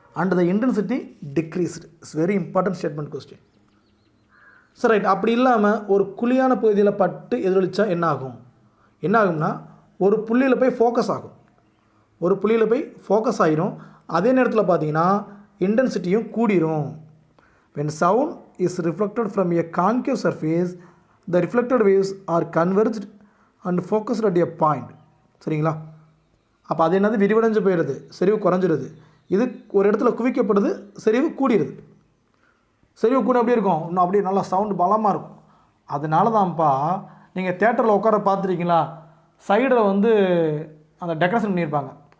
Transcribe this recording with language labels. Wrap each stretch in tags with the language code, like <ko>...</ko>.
<en>And the intensity decreased. It's very important statement question.</en> <ta>சரி,</ta> <en>Right.</en> <ta>அப்படி இல்லாமல் ஒரு குழியான பகுதியில் பட்டு எதிரொலித்தா என்ன ஆகும், என்ன ஆகும்னா ஒரு புள்ளியில் போய் ஃபோக்கஸ் ஆகும். ஒரு புள்ளியில் போய் ஃபோக்கஸ் ஆகிரும். அதே நேரத்தில் பார்த்தீங்கன்னா இன்டென்சிட்டியும் கூடிரும்.</ta> <en>when sound is reflected from a concave surface, the reflected waves are converged and focused at a point.</en> <ta>சரிங்களா? அப்போ அது என்னது, விரிவடைஞ்சு போயிடுது, செறிவு குறைஞ்சிருது. இது ஒரு இடத்துல குவிக்கப்படுது, செறிவு கூடிடுது. செறிவு கூட எப்படி இருக்கும், இன்னும் அப்படியே நல்லா சவுண்டு பலமாக இருக்கும். அதனால தான்ப்பா நீங்கள் தேட்டரில் உட்கார பார்த்துருக்கீங்களா, சைடில் வந்து அந்த டெக்கரேஷன் பண்ணியிருப்பாங்க.</ta>